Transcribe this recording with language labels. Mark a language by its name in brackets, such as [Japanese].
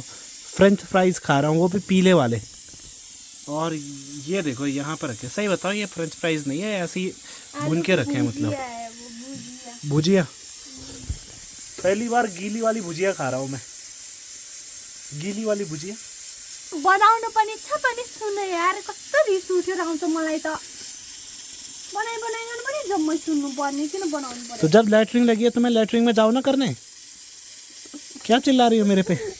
[Hindi] French fries खा रहा हूँ, वो भी पीले वाले। और ये देखो यहाँ पर रखे, सही बताओ ये फ्रेंच फ्राइज नहीं है, ऐसे ही भून के रखे हैं। मतलब भुजिया। पहली बार गीली वाली भुजिया खा रहा हूँ मैं, गीली वाली भुजिया। [Nepali] बनाउनु पनि छ पनि सुन्नु यार, कस्तो रिस उठिरहन्छ मलाई त। बनाइकन पनि जम्मै सुन्नु पर्ने, किन बनाउनु पर्यो? [Hindi] तो जब लैटरिन लगी है तो मैं लैटरिन में जाओ ना करने। क्या चिल्ला रही हो मेरे पे?